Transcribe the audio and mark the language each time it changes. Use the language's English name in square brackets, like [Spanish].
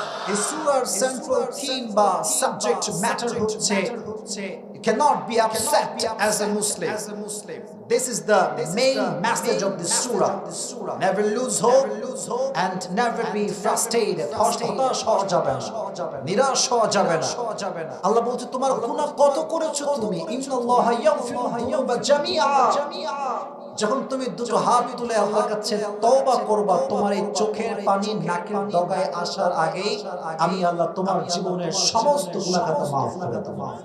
[Bangla] এই সূরার central theme বা সাবজেক্ট ম্যাটার হচ্ছে [English] You cannot be upset as a Muslim. This is the main message of this surah. Never lose hope and never be frustrated. [Bangla] হতাশ হওয়া যাবে না, নিরাশ হওয়া যাবে না। আল্লাহ বলছে তোমার গুনাহ কত করেছো তুমি, [Arabic] ইন্নাল্লাহা ইয়াগফিরু যুনুবা জামিআ। [Bangla] যখন তুমি দুটো হাত তুলে আল্লাহর কাছে তওবা করবা, তোমার এই চোখের পানি নাকের ডগায় আসার আগেই আমি আল্লাহ তোমার জীবনের সমস্ত গুনাহ খাতা মাফ করে দেব।